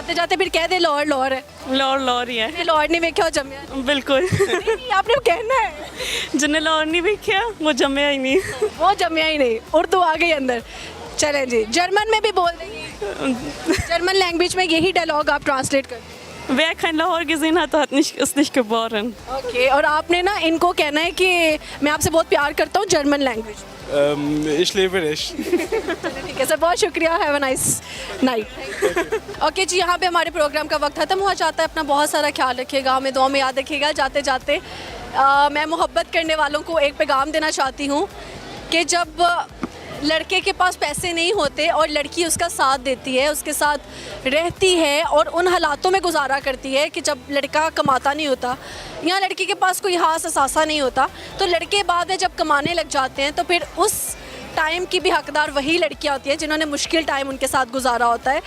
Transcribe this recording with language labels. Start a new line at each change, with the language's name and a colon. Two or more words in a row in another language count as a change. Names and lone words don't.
Hindi: जाते जाते फिर कह दे लाहौर लाहौर है। लाहौर ही है,
Punjabi: لاہور نہیں ویکھیا جمیا?
Hindi: बिल्कुल। नहीं, आपने कहना है। जिन्हें लाहौर नहीं देखा वो जम्या ही नहीं। वो जम्या ही नहीं, उर्दू आ गई अंदर। चलें जी, जर्मन में भी बोल देंगे,
English: German language
Hindi: में यही डायलॉग आप ट्रांसलेट कर।
German: Wer kein Lahore gesehen hat, ist nicht geboren।
Hindi: ओके, और आपने ना इनको कहना है कि मैं आपसे बहुत प्यार करता हूँ
English: German language.
German: Ich liebe dich।
Hindi: ठीक है सर, बहुत शुक्रिया,
English: have a nice night.
Hindi: ओके जी, यहाँ पे हमारे प्रोग्राम का वक्त खत्म हुआ जाता है। अपना बहुत सारा ख्याल रखिएगा, हमें दुआ में याद रखिएगा। जाते जाते मैं मोहब्बत करने वालों को एक पैगाम देना चाहती हूँ कि जब लड़के के पास पैसे नहीं होते और लड़की उसका साथ देती है, उसके साथ रहती है और उन हालातों में गुजारा करती है कि जब लड़का कमाता नहीं होता या लड़की के पास कोई हाथ असासा नहीं होता, तो लड़के बाद में जब कमाने लग जाते हैं तो फिर उस टाइम की भी हकदार वही लड़कियां होती हैं जिन्होंने मुश्किल टाइम उनके साथ गुजारा होता है।